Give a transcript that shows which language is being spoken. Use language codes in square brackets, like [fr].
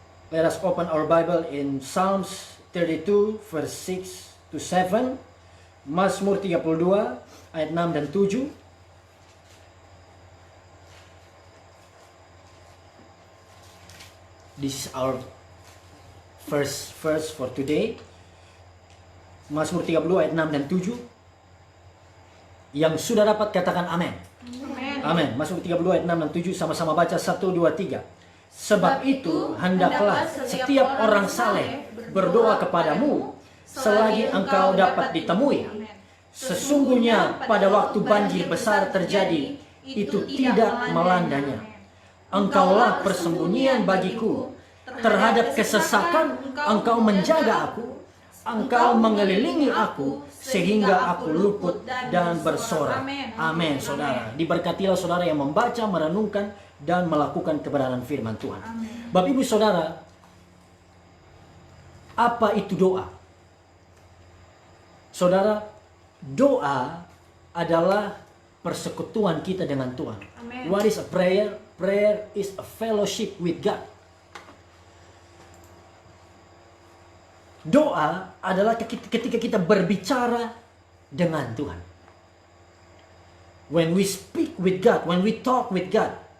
[en] Let us open our Bible in Psalms 32 verse 6 to 7. [id] Mazmur 32 ayat 6 dan 7. [en] This is our first verse for today. [id] Mazmur 32 ayat 6 dan 7. Yang sudah dapat katakan amin. Amen. Amin. Mazmur 32 ayat 6 dan 7, sama-sama baca 1 2 3. Sebab itu hendaklah setiap orang saleh berdoa kepadamu selagi engkau dapat ditemui. Sesungguhnya pada waktu banjir besar terjadi, itu tidak melandanya. Engkaulah persembunyian bagiku. Terhadap kesesakan engkau menjaga aku. Engkau mengelilingi aku sehingga aku luput dan bersorak. Amin, saudara. Diberkatilah saudara yang membaca, merenungkan, dan melakukan kebenaran firman Tuhan. Bapak Ibu Saudara, apa itu doa? Saudara, doa adalah persekutuan kita dengan Tuhan. Amen. [en] What is a prayer? Prayer is a fellowship with God. [id] Doa adalah ketika kita berbicara dengan Tuhan. [en] When we speak with God, when we talk with God.